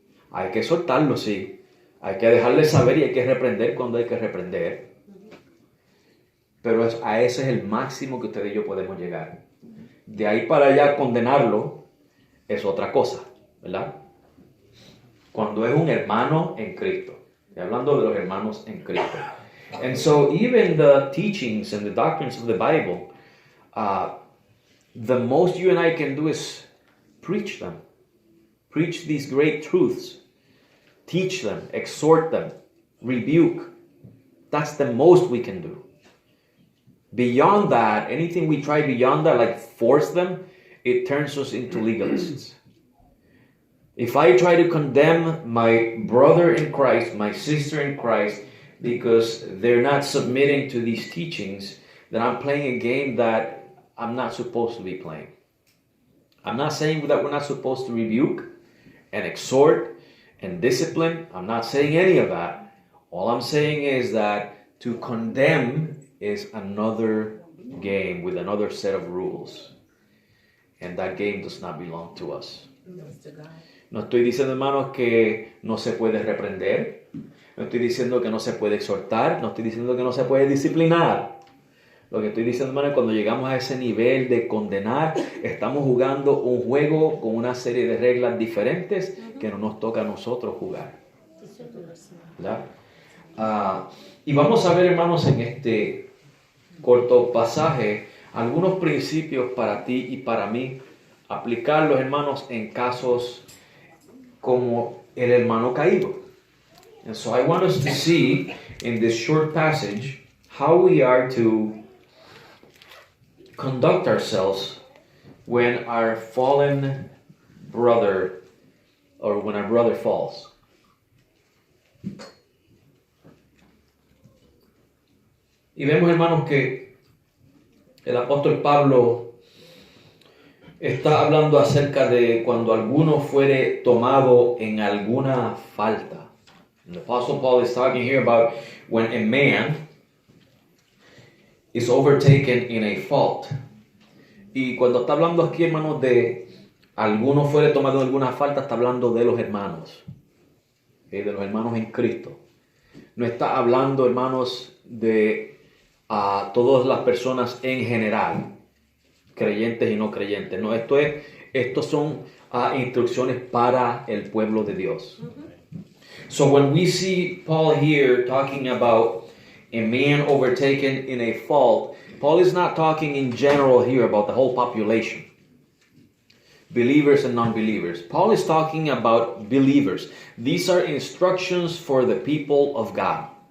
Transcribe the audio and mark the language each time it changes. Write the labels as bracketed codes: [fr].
[es] Hay que exhortarlo, sí. Hay que dejarle saber y hay que reprender cuando hay que reprender. Pero a ese es el máximo que usted y yo podemos llegar. De ahí para allá condenarlo es otra cosa, ¿verdad? Cuando es un hermano en Cristo. Estoy hablando de los hermanos en Cristo. [en] And so even the teachings and the doctrines of the Bible, the most you and I can do is preach them. Preach these great truths. Teach them, exhort them, rebuke. That's the most we can do. Beyond that, anything we try beyond that, like force them, it turns us into legalists. If I try to condemn my brother in Christ, my sister in Christ, because they're not submitting to these teachings, then I'm playing a game that I'm not supposed to be playing. I'm not saying that we're not supposed to rebuke and exhort and discipline. I'm not saying any of that. All I'm saying is that to condemn is another game with another set of rules. And that game does not belong to us. [es] No estoy diciendo, hermanos, que no se puede reprender. No estoy diciendo que no se puede exhortar. No estoy diciendo que no se puede disciplinar. Lo que estoy diciendo, hermano, es cuando llegamos a ese nivel de condenar, estamos jugando un juego con una serie de reglas diferentes que no nos toca a nosotros jugar. ¿Verdad? Y vamos a ver, hermanos, en este corto pasaje, algunos principios para ti y para mí, aplicarlos, hermanos, en casos como el hermano caído. [en] And so I want us to see in this short passage how we are to conduct ourselves when our fallen brother or when our brother falls. [es] Y vemos, hermanos, que el apóstol Pablo está hablando acerca de cuando alguno fuere tomado en alguna falta. [en] And the apostle Paul is talking here about when a man is overtaken in a fault. [es] Y cuando está hablando aquí, hermanos, de alguno fuere tomado en alguna falta, está hablando de los hermanos, ¿okay? De los hermanos en Cristo. No está hablando, hermanos, de todas las personas en general, creyentes y no creyentes. No, estos son instrucciones para el pueblo de Dios. [en] So when we see Paul here talking about a man overtaken in a fault, Paul is not talking in general here about the whole population, believers and non-believers. Paul is talking about believers. These are instructions for the people of God.